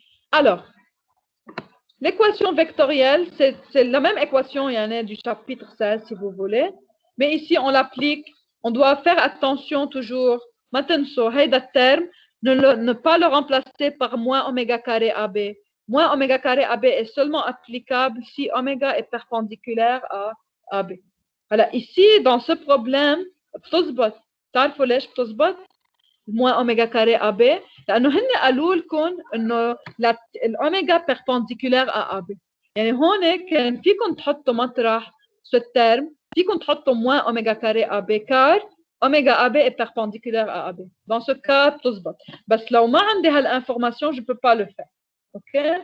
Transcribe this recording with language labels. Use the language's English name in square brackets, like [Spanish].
[French] Alors, l'équation vectorielle, c'est la même équation, il y en a du chapitre 16 si vous voulez, mais ici on l'applique, on doit faire attention toujours, maintenant, [Arabic] هيدا [French] terme, ne pas le remplacer par moins oméga carré AB. Moins oméga carré AB est seulement applicable si oméga est perpendiculaire à AB. Voilà, ici, dans ce problème, [Arabic] بتظبط. تعرفوا ليش بتظبط؟ [French] moins oméga carré AB [Arabic] لأنه هن قالوا لكم إنه الأوميجا [French] perpendiculaire à AB. [Arabic] يعني هون كان فيكم تحطوا مطرح [French] ce terme [Arabic] فيكم تحطوا [French] moins oméga carré AB car oméga AB est perpendiculaire à AB. Dans ce cas [Arabic] بتظبط. بس لو ما عندي هالinformation [French] je peux pas le faire. OK?